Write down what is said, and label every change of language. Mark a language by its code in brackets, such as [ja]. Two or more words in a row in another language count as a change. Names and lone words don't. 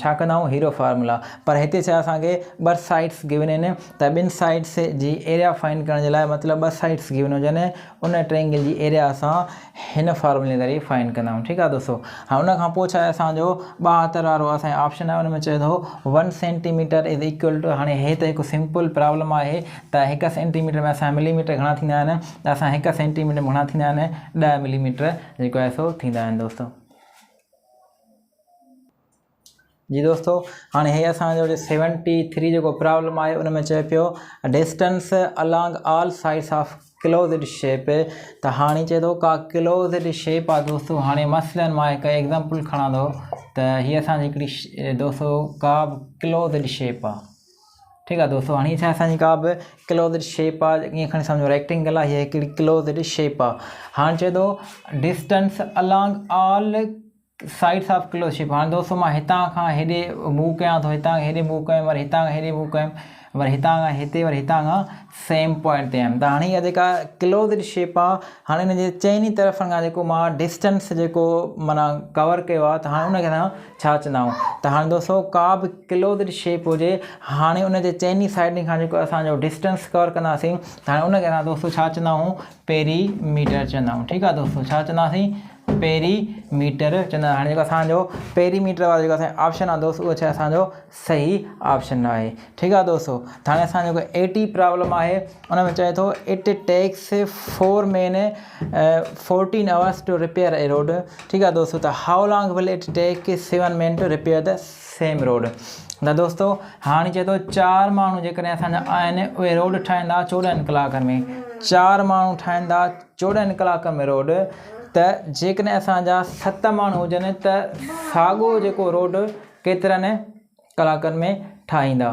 [sd] छा कंदा आहियूं, हीरो फार्मूला। पर हिते छा असांखे 2 [en] sides given [sd] आहिनि, त 2 साइड्स जी एरिया फाइंड करण जे लाइ मतिलबु 2 [en] sides given [sd] हुजनि, उन ट्रेंगल जी एरिया असां हिन फार्मूले जे ज़रिए फाइंड कंदा आहियूं। ठीकु आहे दोस्तो, हाणे उनखां पोइ छा आहे असांजो 72 वारो असांजो ऑप्शन आहे, उन में चए थो 1 सेंटीमीटर [en] is equal to. [sd] हाणे हे त हिकु [en] simple problem [sd] आहे त 1 सेंटीमीटर में असांजा मिलीमीटर घणा थींदा आहिनि, त असां 1 सेंटीमीटर में घणा थींदा आहिनि 10 मिलीमीटर जेको आहे सो थींदा आहिनि दोस्तो। जी दोस्तो, हाणे हे असांजो 73 जेको प्रॉब्लम आहे उन में चए पियो [en] distance along all sides of closed shape. [sd] त हाणे चए थो का [en] closed shape [sd] आहे दोस्तो। हाणे मसलन मां हिकु एग्ज़ाम्पल खणां थो त हीअ असांजी हिकिड़ी दोस्तो का [en] closed shape [sd] आहे। [hi] ठीक है दोस्तों। [sd] हाँ छा असांजी का बि [en] closed shape [sd] आहे, ईअं खणी सम्झो रेक्टेंगल आहे, हीअ हिकिड़ी [en] closed shape [sd] आहे। हाणे चए थो [en] distance along all sides of close shape. [sd] हाँ दोस्तों मां हितां खां हेॾे मूव कयां थो, हितां हेॾे मूव कयुमि, वरी हितां खां हेॾे मूव कयुमि, वरी हितां खां हिते, वरी हितां खां सेम पॉइंट ते आयुमि। त हाणे इहा जेका [en] closed shape [sd] आहे, हाणे हिन जे चइनी तरफ़नि खां जेको मां डिस्टेंस जेको माना कवर कयो आहे, त हाणे उनखे असां छा चवंदा आहियूं? त हाणे दोस्तों का बि [en] closed shape [sd] हुजे, हाणे उन जे चइनी साइडनि खां जेको असांजो डिस्टेंस कवर कंदासीं, त हाणे उनखे असां दोस्तों छा चवंदा आहियूं? पेरीमीटर चवंदा आहियूं। ठीकु आहे दोस्तों, छा चवंदासीं? पेरीमीटर चवंदा। हाणे जेको असांजो पेरीमीटर वारो जेको असांजो ऑप्शन आहे दोस्तों, उहो छा असांजो सही ऑप्शन आहे। ठीकु आहे दोस्तों। त हाणे असांजो जेको 80 प्रॉब्लम आहे, उन में चए थो [en] it takes 4 men 14 hours to repair a road. [sd] ठीकु आहे दोस्तों। त [en] how long will it take 7 men to repair the same road. [sd] त दोस्तों हाणे चए थो 4 माण्हू जेकॾहिं असांजा आहिनि, उहे रोड ठाहींदा 14 कलाकनि में। 4 माण्हू ठाहींदा 14 कलाकनि में रोड, त जेकॾहिं असांजा 7 माण्हू हुजनि त साॻियो जेको रोड केतिरनि कलाकनि में ठाहींदा।